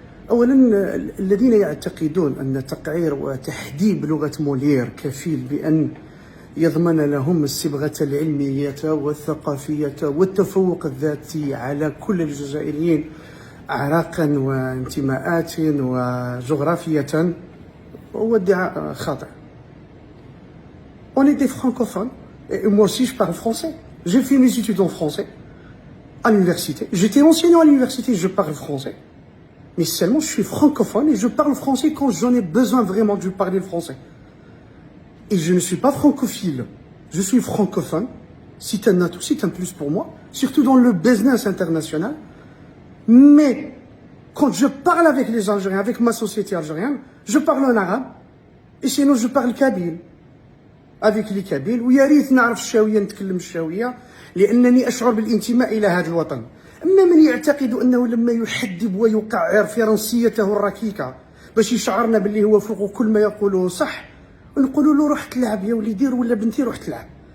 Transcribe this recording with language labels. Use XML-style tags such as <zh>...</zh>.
<ar>أولا، الذين يعتقدون أن تقعير وتحديب لغة مولير كفيل بأن يضمن لهم الصبغة العلمية والثقافية والتفوق الذاتي على كل الجزائريين أعراقا وانتماءات وجغرافية هو ادعاء خاطئ.</ar> <fr>On est des francophones et moi aussi je parle français. J'ai fait mes études en français à l'université. J'étais enseignant à l'université, je parle français. Mais seulement je suis francophone et je parle français quand j'en ai besoin vraiment de parler le français. Et je ne suis pas francophile, je suis francophone. C'est un atout, c'est un plus pour moi, surtout dans le business international. Mais quand je parle avec les Algériens, avec ma société algérienne, je parle en arabe. Et sinon je parle kabyle. avec les Kabyles.</fr> <ar>ويا ريت نعرف الشاوية، نتكلم الشاوية لأنني أشعر بالانتماء إلى هذا الوطن. أما من يعتقد أنه لما يحدب ويقعر فرنسيته الركيكة باش يشعرنا باللي هو فوق كل ما يقوله صح، ونقولوا له روح تلعب يا وليدي ولا بنتي روح تلعب.</ar>